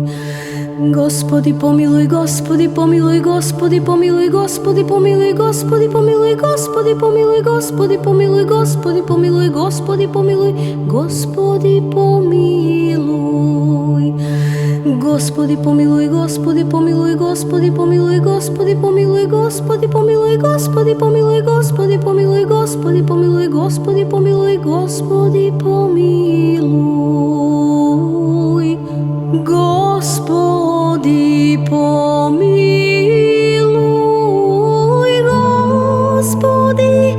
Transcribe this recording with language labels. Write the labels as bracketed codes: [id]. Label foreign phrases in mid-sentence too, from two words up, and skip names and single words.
[mk] Господи, помилуј, Господи, помилуј, Господи, помилуј, Господи, помилуј, Господи, помилуј, Господи, помилуј, Господи, помилуј, Господи, помилуј, Господи, помилуј, Господи, помилуј. [ru] Господи помилуй, Господи помилуй, Господи помилуй, Господи помилуй, Господи помилуй, Господи помилуй, Господи помилуй, Господи помилуй, Господи помилуй, Господи помилуй, Господи помилуй, Господи